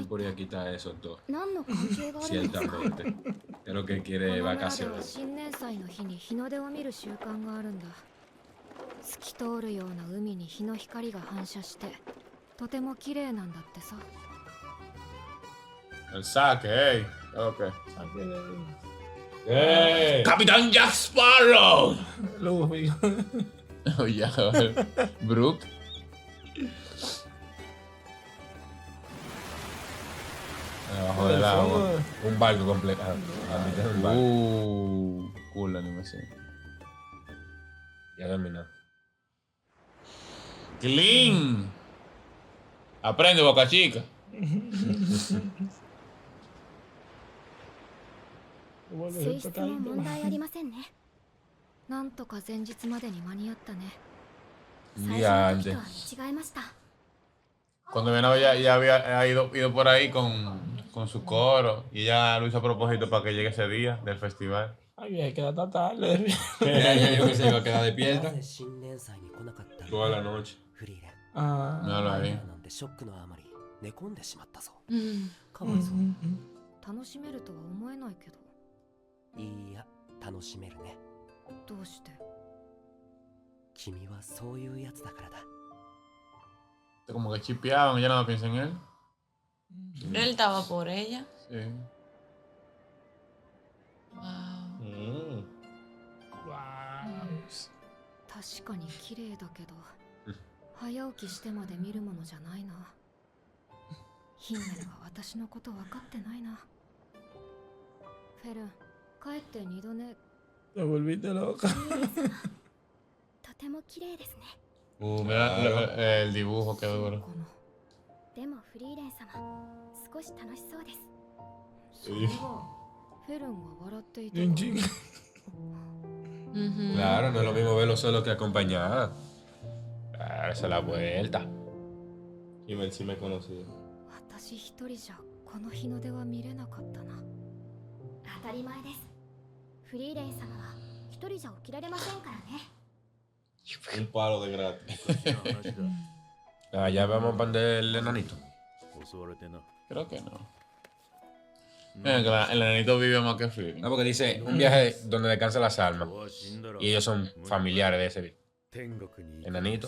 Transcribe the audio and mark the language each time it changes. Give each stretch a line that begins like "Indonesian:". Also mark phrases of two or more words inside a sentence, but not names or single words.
Spanish: Él podría quitar esos dos.
Japanese: 何の関係があるんですか？
Spanish: Ciertamente. Es lo que
Japanese: こ
Spanish: quiere
Japanese: の村では
Spanish: vacaciones.
Japanese: 新年祭の日に日の出を見る習慣があるんだ。透き通るような海に日の光が反射してとても綺麗なんだってさ。
Spanish: El saque, ey. Ok. ¡Eh! ¡Capitán Jack Sparrow! Luffy. Oye, Brooke. Abajo del agua. Un barco completo. A mitad de un barco. Cool la animación. Ya terminó. ¡Clean! Aprende, Boca Chica.
Japanese: 性質も問題ありませんね。なんとか前日までに間に合ったね。最初の時とは見違えました。
Spanish: Cuando Venado ya había ido por ahí con su coro y ella lo hizo a propósito para que llegue ese día del festival. Ay, hay que dar tarde. Yo que se iba a quedar despierta
Japanese: 新年祭に来なかった
Spanish: toda la noche.
Japanese: フリーレン
Spanish: Ah. Míralo ahí.
Japanese: なんてショックのあまり寝込んでしまったぞ。うんかわいそう。楽しめるとは思えないけど。いいや、楽しめるね。どうして？君はそういうやつだからだ。
Spanish: Como que chipeaban, ella nada piensa en él. Él estaba por ella. Sí. Wow. Wow.
Japanese: 確かに綺麗だけど、早起きしてまで見るものじゃないな。ヒンメルは私のこと分かってないな。フェルン、帰って二度寝。
Spanish: Te volviste loca.
Japanese: とても綺麗ですね。
Spanish: Mira el dibujo, qué duro.
Japanese: でもフリーレン様、少し楽しそうです。フェルンは笑っていた。
Spanish: Claro, no es lo mismo verlo solo que acompañada. Claro, esa es la vuelta. Y me sí me conocía.
Japanese: 私一人じゃこの日の出は見れなかったな。当たり前です。フリーレン様は一人じゃ起きられませんからね。
Spanish: Un palo de gratis. Allá vamos a prender el enanito. Creo que no. Mira que el enanito vive más que Frieden. No, porque dice un viaje donde descansan las almas. Y ellos son familiares de ese enanito.